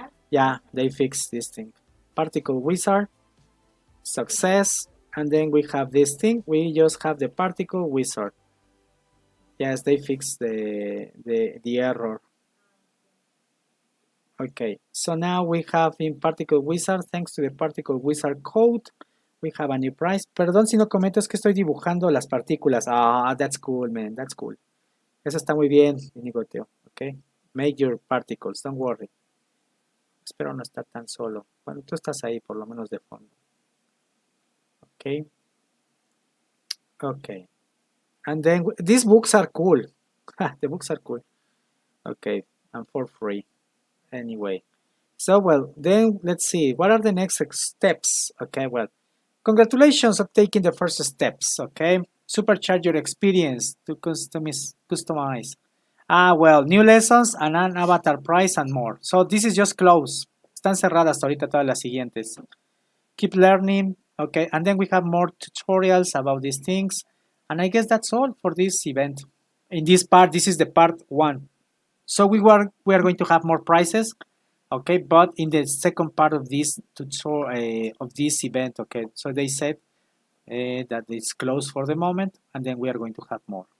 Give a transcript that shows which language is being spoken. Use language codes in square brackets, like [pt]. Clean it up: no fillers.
[en] Yeah, they fixed this thing. Particle wizard, success, and then we have this thing. We just have the particle wizard. Yes, they fixed the error. Okay, so now we have in particle wizard, thanks to the particle wizard code, we have a new price. [es] Perdón si no comento, es que estoy dibujando las partículas. [en] That's cool, man, that's cool. [es] Eso está muy bien, Inigo Teo. [en] Okay, make your particles, don't worry. [es] Espero no estar tan solo. Bueno, tú estás ahí por lo menos de fondo. [en] Okay. Okay. And then these books are cool. The books are cool. Okay, and for free. Anyway. So, well, then let's see. What are the next steps? Okay, well, congratulations on taking the first steps. Okay, supercharge your experience to customize. Well, new lessons and an avatar price and more. So this is just close. [es] Están cerradas ahorita todas las siguientes. [en] Keep learning. Okay, and then we have more tutorials about these things. And I guess that's all for this event. In this part, this is the part 1. So we are going to have more prizes. Okay, but in the second part of this tutorial of this event, okay, so they said that it's closed for the moment, and then we are going to have more.